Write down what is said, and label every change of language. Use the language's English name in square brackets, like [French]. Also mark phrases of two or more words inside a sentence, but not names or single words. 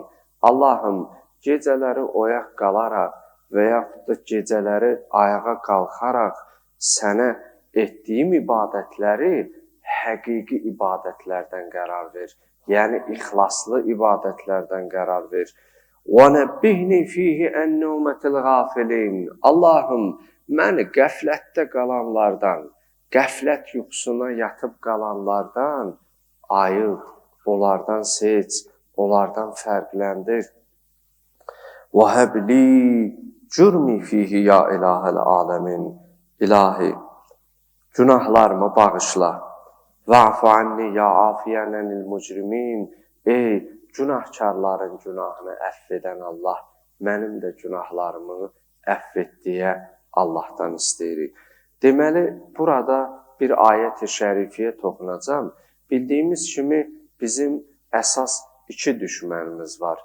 [Azerbaijani] Allahım, gecələri oyaq qalaraq və yaxud da gecələri ayağa qalxaraq sənə etdiyim ibadətləri həqiqi ibadətlərdən qərar ver. Yəni, ixlaslı ibadətlərdən qərar ver. [Arabic] وَنَبِّهْنِ فِيهِ اَنَّوْمَةِ الْغَافِلِينَ [Azerbaijani] Allahım, məni qəflətdə qalanlardan, qəflət yuxusuna yatıb qalanlardan ayıq, onlardan seç, onlardan fərqləndir. [Arabic] وَهَبْ لِي جُرْمِ فِيهِ يَا إِلَٰهَ الْعَالَمِينَ [Azerbaijani] İlahi, günahlarımı bağışla. [Arabic] وَعْفُ عَنِّي يَا عَافِيًا عَنِ الْمُجْرِمِينَ [Azerbaijani] Ey günahkarların günahını əff edən Allah, mənim də günahlarımı əff et deyə Allahdan istəyirik. Deməli, burada bir ayət-i şərifiyyə toxunacam. Bildiyimiz kimi bizim əsas iki düşmənimiz var.